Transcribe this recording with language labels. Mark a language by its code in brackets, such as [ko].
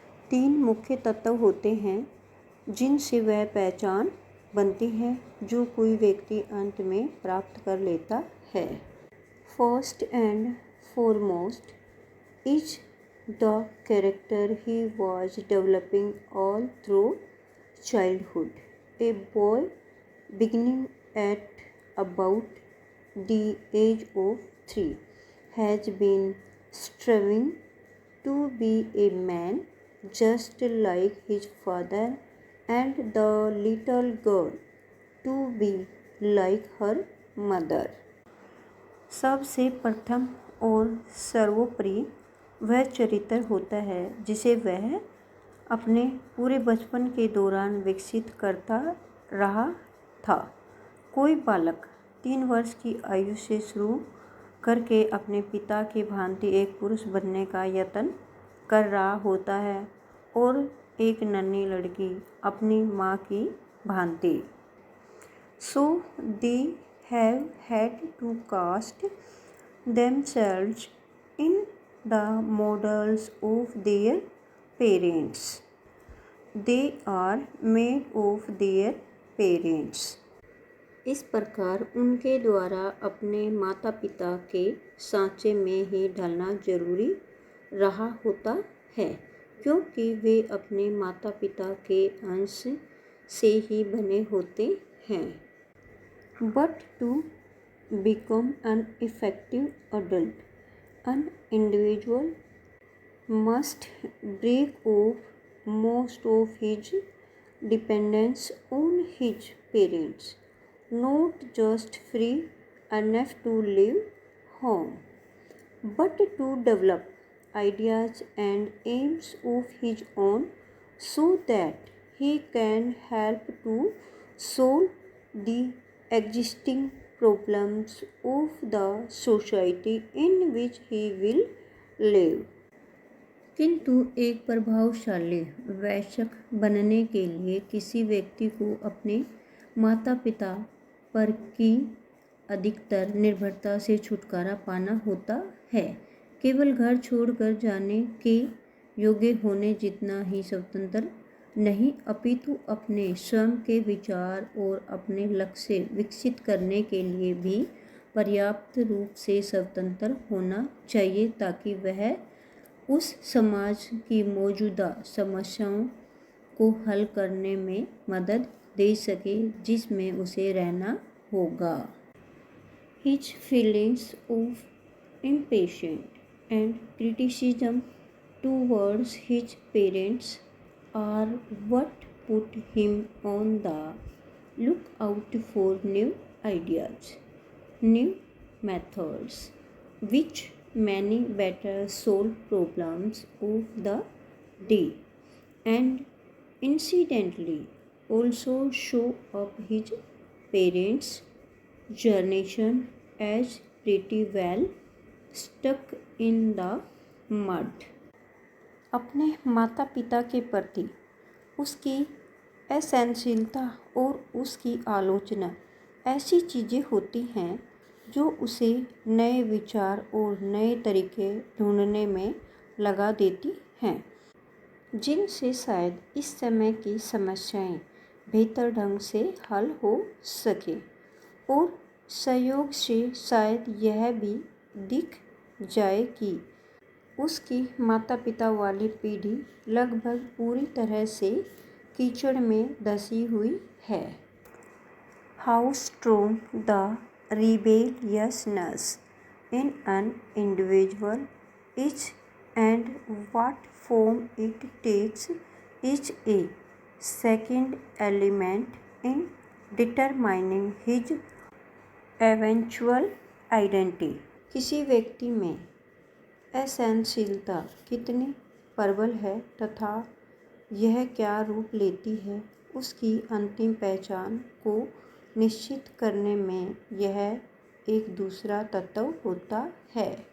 [hi] तीन मुख्य तत्व होते हैं जिनसे वह पहचान बनती है जो कोई व्यक्ति अंत में प्राप्त कर लेता है। [en] First and foremost is the character he was developing all through childhood. A boy beginning at about the age of 3 has been striving to be a man just like his father, and the little girl to be like her mother. [hi] सबसे प्रथम और सर्वोपरि वह चरित्र होता है जिसे वह अपने पूरे बचपन के दौरान विकसित करता रहा था। कोई बालक 3 वर्ष की आयु से शुरू करके अपने पिता की भांति एक पुरुष बनने का यत्न कर रहा होता है और एक नन्ही लड़की अपनी माँ की भांति। [en] So they have had to cast themselves in the models of their parents. They are made of their parents. [hi] इस प्रकार उनके द्वारा अपने माता पिता के सांचे में ही ढलना जरूरी रहा होता है क्योंकि वे अपने माता पिता के अंश से ही बने होते हैं। [en] But to become an effective adult, an individual must break off most of his dependence on his parents, not just free enough to leave home, but to develop ideas and aims of his own so that he can help to solve the existing problems of the society in which he will live. [hi] किंतु एक प्रभावशाली वयस्क बनने के लिए किसी व्यक्ति को अपने माता पिता पर की अधिकतर निर्भरता से छुटकारा पाना होता है। केवल घर छोड़कर जाने के योग्य होने जितना ही स्वतंत्र नहीं अपितु अपने स्वयं के विचार और अपने लक्ष्य विकसित करने के लिए भी पर्याप्त रूप से स्वतंत्र होना चाहिए ताकि वह उस समाज की मौजूदा समस्याओं को हल करने में मदद दे सके जिसमें उसे रहना होगा। [en] His feelings of impatience and criticism towards his parents are what put him on the lookout for new ideas, new methods, which many better solve problems of the day and incidentally also show up his parents' generation as pretty well stuck in the mud. [hi] अपने माता पिता के प्रति उसकी असहनशीलता और उसकी आलोचना ऐसी चीज़ें होती हैं जो उसे नए विचार और नए तरीके ढूंढने में लगा देती हैं जिनसे शायद इस समय की समस्याएं बेहतर ढंग से हल हो सके और सहयोग से शायद यह भी दिख जाए कि उसकी माता पिता वाली पीढ़ी लगभग पूरी तरह से कीचड़ में धंसी हुई है। [en] How strong the rebelliousness in an individual is and what form it takes is a second element in determining his eventual identity, [hi] किसी व्यक्ति में असहनशीलता कितनी प्रबल है तथा यह क्या रूप लेती है, उसकी अंतिम पहचान को निश्चित करने में यह एक दूसरा तत्व होता है।